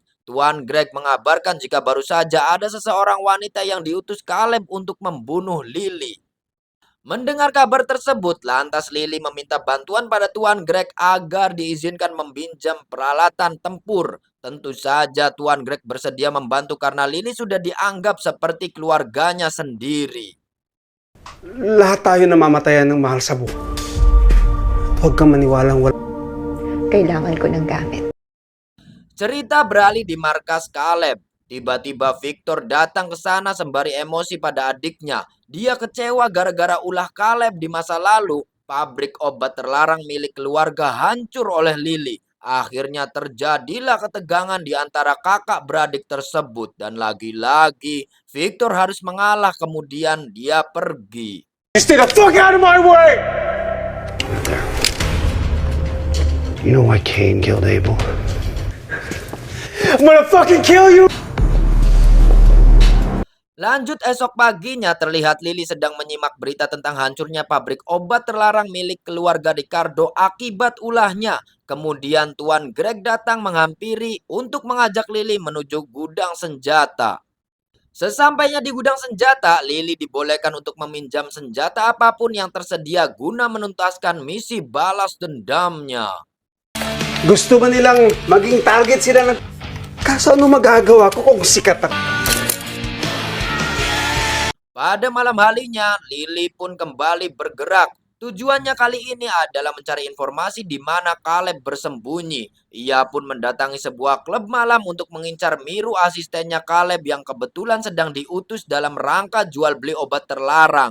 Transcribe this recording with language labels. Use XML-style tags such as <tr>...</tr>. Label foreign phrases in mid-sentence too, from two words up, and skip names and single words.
<id>Tuan Greg mengabarkan jika baru saja ada seseorang wanita yang diutus Caleb untuk membunuh Lily. Mendengar kabar tersebut, lantas Lily meminta bantuan pada Tuan Greg agar diizinkan meminjam peralatan tempur. Tentu saja Tuan Greg bersedia membantu karena Lily sudah dianggap seperti keluarganya sendiri.</id> <tl>Lahat tayo namamatayan ng mahal sa buhay. Huwag kang maniwalang wala. Kailangan ko ng gamit.</tl> <id>Cerita beralih di markas Caleb. Tiba-tiba Victor datang ke sana sembari emosi pada adiknya. Dia kecewa gara-gara ulah Caleb di masa lalu. Pabrik obat terlarang milik keluarga hancur oleh Lily. Akhirnya terjadilah ketegangan di antara kakak beradik tersebut. Dan lagi-lagi Victor harus mengalah, kemudian dia pergi.</id> <en>Stay the fuck out of my way! You know why Cain killed Abel? I'm gonna fucking kill you!</en> <id>Lanjut esok paginya, terlihat Lily sedang menyimak berita tentang hancurnya pabrik obat terlarang milik keluarga Ricardo akibat ulahnya. Kemudian Tuan Greg datang menghampiri untuk mengajak Lily menuju gudang senjata. Sesampainya di gudang senjata, Lily dibolehkan untuk meminjam senjata apapun yang tersedia guna menuntaskan misi balas dendamnya.</id> <tl>Gusto ba nilang maging target sila ng... Kaso ano magagawa ko kung sikat ako?</tl> <id>Pada malam harinya, Lily pun kembali bergerak. Tujuannya kali ini adalah mencari informasi di mana Caleb bersembunyi. Ia pun mendatangi sebuah klub malam untuk mengincar Miru, asistennya Caleb yang kebetulan sedang diutus dalam rangka jual beli obat terlarang.</id>